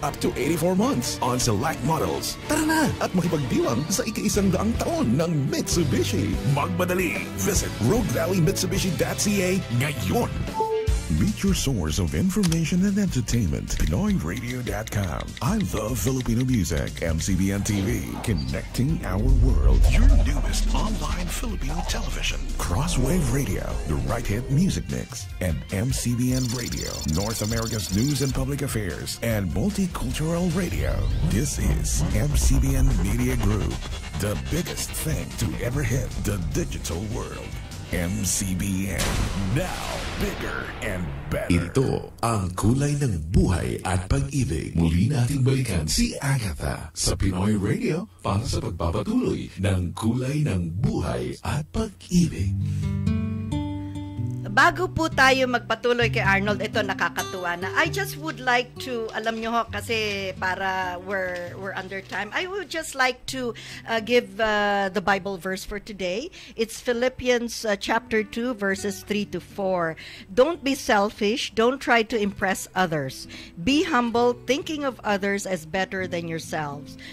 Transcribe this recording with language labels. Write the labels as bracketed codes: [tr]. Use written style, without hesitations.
[en] Up to 84 months on select models. [tl] Tara na at makipagdiwang sa ika-100 taon ng Mitsubishi. Magmadali. [en] Visit [tl] roguevalleymitsubishi.ca ngayon. [en] Meet your source of information and entertainment. PinoyRadio.com. I love Filipino music. MCBN TV. Connecting our world. Your newest online Filipino television. Crosswave Radio. The right hit music mix. And MCBN Radio. North America's news and public affairs. And multicultural radio. This is MCBN Media Group. The biggest thing to ever hit the digital world. MCBN. Now, bigger and better. [tl] Ito ang kulay ng buhay at pag-ibig. Muli nating balikan si Agatha sa Pinoy Radio para sa pagpapatuloy ng kulay ng buhay at pag-ibig. Bago po tayo magpatuloy kay Arnold, ito nakakatuwa na. [en] I just would like to, [tl] alam nyo ho, kasi para [en] we're under time, I would just like to give the Bible verse for today. It's Philippians chapter 2, verses 3 to 4. Don't be selfish. Don't try to impress others. Be humble, thinking of others as better than yourselves.